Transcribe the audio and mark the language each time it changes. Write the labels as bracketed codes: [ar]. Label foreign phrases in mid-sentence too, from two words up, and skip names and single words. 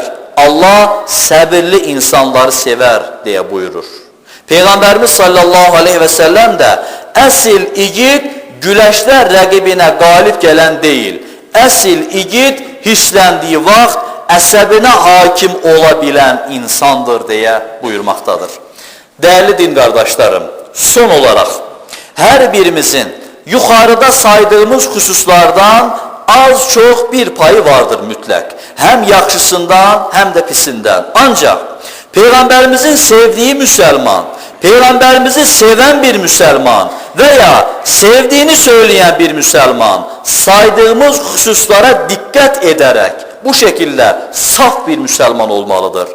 [az] Allah səbirli insanları sevər deyə buyurur. Peyğəmbərimiz sallallahu aleyhi və səlləm də əsl igid güləşlər rəqibinə qalib gələn deyil. Əsl igid hissləndiyi vaxt əsəbinə hakim ola bilən insandır deyə buyurmaqdadır. [tr] Değerli din kardeşlerim, son olarak her birimizin yukarıda saydığımız hususlardan az çok bir payı vardır mütlak. Hem yaxşısından hem de pisinden. Ancak Peygamberimizin sevdiği Müslüman, Peygamberimizi seven bir Müslüman veya sevdiğini söyleyen bir Müslüman saydığımız hususlara dikkat ederek bu şekilde saf bir Müslüman olmalıdır.